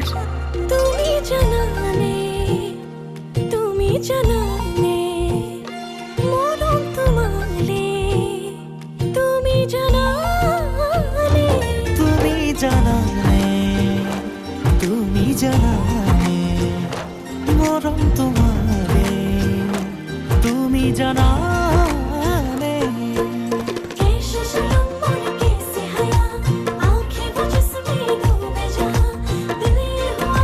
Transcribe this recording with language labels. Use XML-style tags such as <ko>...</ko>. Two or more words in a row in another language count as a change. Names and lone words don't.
<as>তুমি জানানে মৰম তোমাৰে তুমি জানানে মৰম তোমাৰে তুমি জানানে</as> <hi>कैसे हया आंखें वो जिसमें डूबे जहां दिल ये हुआ</hi>